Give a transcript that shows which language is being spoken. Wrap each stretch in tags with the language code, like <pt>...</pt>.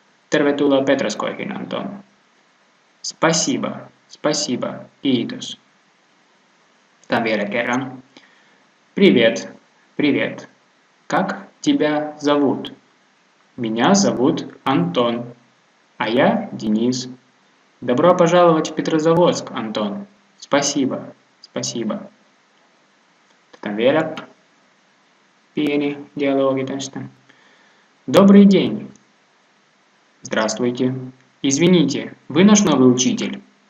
<fi>Tervetuloa Petroskoihin, Anton.</fi> <ru>Спасибо. Спасибо.</ru> <fi>Kiitos. Tämän vielä kerran.</fi> <ru>Привет. Привет. Как тебя зовут? Меня зовут Антон. А я Денис. Добро пожаловать в Петрозаводск, Антон. Спасибо. Спасибо.</ru> <fi>Tämän vielä pieni dialogi tästä.</fi> <ru>Добрый день. Здравствуйте. Извините, вы наш новый учитель?</ru>